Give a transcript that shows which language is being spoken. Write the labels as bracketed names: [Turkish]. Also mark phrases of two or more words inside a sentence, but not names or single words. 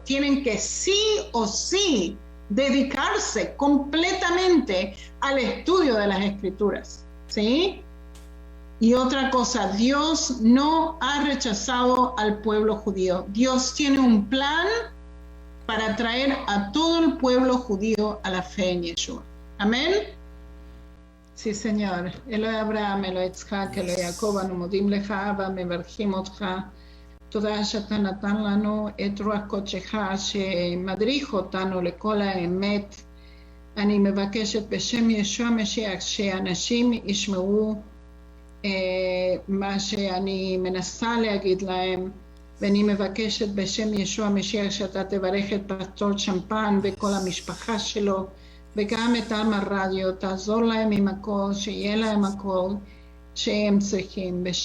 [Spanish] Tienen que sí o sí dedicarse completamente al estudio de las escrituras, ¿sí? Y otra cosa, Dios no ha rechazado al pueblo judío. Dios tiene un plan para traer a todo el pueblo judío a la fe en Yeshua. אמן? Sí, Señor. [Hebrew] אלוהי אברהם, אלוהי יצחק, אלוהי יעקב, אנו מודים לך ומברכים אותך. תודה שאתה נתן לנו את רוח קודשך שמדריך אותנו לכל האמת. אני מבקשת בשם ישוע המשיח שאנשים ישמעו מה שאני מנסה להגיד להם, ואני מבקשת בשם ישוע המשיח שאתה תברך את פסטור שמפן וכל המשפחה שלו, וגם את עם הרדיו, תעזור להם עם הכל, שיהיה להם הכל שהם צריכים.